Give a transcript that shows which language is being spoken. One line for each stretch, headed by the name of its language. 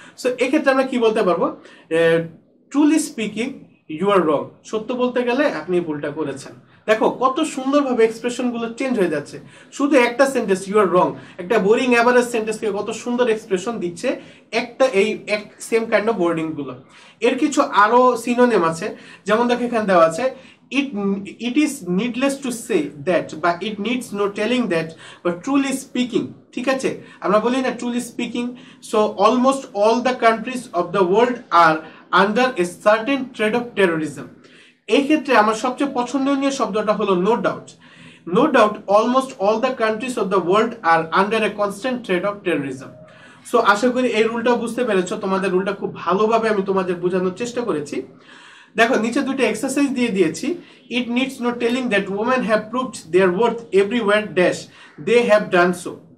Bangla: So এক্ষেত্রে আমরা কি বলতে পারবো,
English: truly speaking you are wrong,
Bangla: সত্য বলতে গেলে আপনি ভুলটা করেছেন। দেখো কত সুন্দরভাবে এক্সপ্রেশনগুলো চেঞ্জ হয়ে যাচ্ছে, শুধু একটা সেন্টেন্স
English: you are wrong,
Bangla: একটা বোরিং অ্যাভারেজ সেন্টেন্সকে কত সুন্দর এক্সপ্রেশন দিচ্ছে একটা এই সেম কাইন্ড অফ ওয়ার্ডিং গুলো। এর কিছু আরো সিনোনিম আছে, যেমন দেখো এখানে দেওয়া আছে,
English: it is needless to say that, but it needs no telling that, but truly speaking,
Bangla: ঠিক আছে, আমরা বলি না
English: truly speaking, so almost all the countries of the world are under a certain threat of terrorism.
Bangla: এই ক্ষেত্রে আমার সবচেয়ে পছন্দনীয় শব্দটা হলো
English: No doubt. No doubt almost all the countries of the world are under a constant threat of terrorism.
Bangla: So আশা করি এই রুলটা বুঝতে পেরেছো, তোমাদের রুলটা খুব ভালোভাবে আমি তোমাদের বোঝানোর চেষ্টা করেছি। দেখো নিচে দুটো এক্সারসাইজ দিয়ে দিয়েছি।
English: It needs no telling that women have proved their worth everywhere dash they have done so.